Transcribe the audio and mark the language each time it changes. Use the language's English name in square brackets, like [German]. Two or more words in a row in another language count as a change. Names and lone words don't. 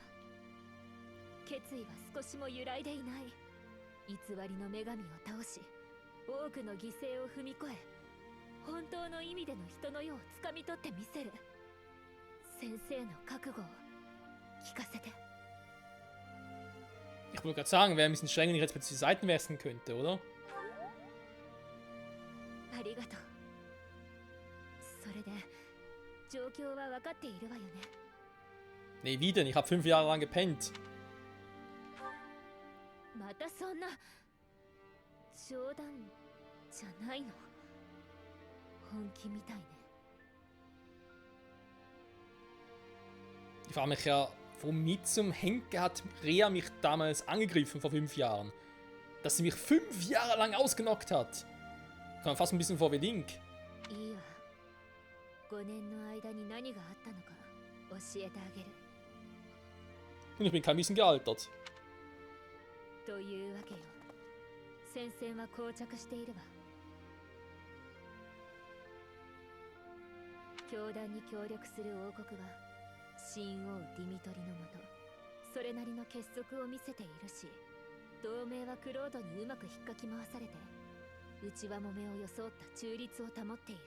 [Japanese] 決意は少しも揺らいでいない。偽りの女神を倒し、多くの犠牲を踏み越え、本当の意味での人の世をつかみ取ってみせる。先生の覚悟を聞かせて。 [German] Ich wollte gerade sagen, wäre ein bisschen streng, wenn ich jetzt plötzlich die Seiten wechseln könnte, oder? [Japanese] ありがとう。それで状況は分かっているわよね。 [German] Nee, wie denn? Ich habe 5 Jahre lang gepennt. [Japanese] またそんな冗談じゃないの？本気みたいね。 [German] Ich frage mich ja, womit zum Henker hat Rea mich damals angegriffen vor 5 Jahren? Dass sie mich 5 Jahre lang ausgenockt hat. Kam fast ein bisschen vor wie Link. [Japanese] いいわ。5年の間に何があったのか教えてあげる。 [German] Und ich bin kein bisschen gealtert. [Japanese] というわけよ。戦線は膠着しているわ。教団に協力する王国は新王ディミトリのもとそれなりの結束を見せているし、同盟はクロードにうまく引っかき回されて内輪もめを装った中立を保っている。